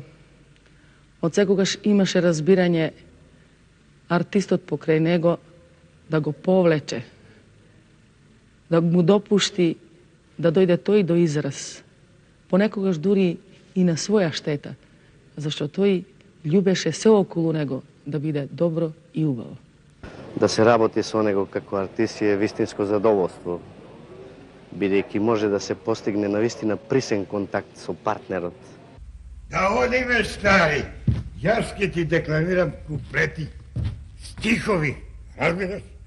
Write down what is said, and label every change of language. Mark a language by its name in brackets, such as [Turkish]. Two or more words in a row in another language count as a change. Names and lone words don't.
[Macedonian] Од секогаш имаше разбирање артистот покрај него да го повлече, да му допушти да дојде то и до израз. Понекогаш дури и на своја штета, зашто то и љубеше све около него да биде добро и убаво. Да се работи со него како артист е вистинско задоволство, бидејќи може да се постигне навистина присен контакт со партнерот. Да одиме, стари. Јас ке ти декламирам куплети, стихови, разбираш?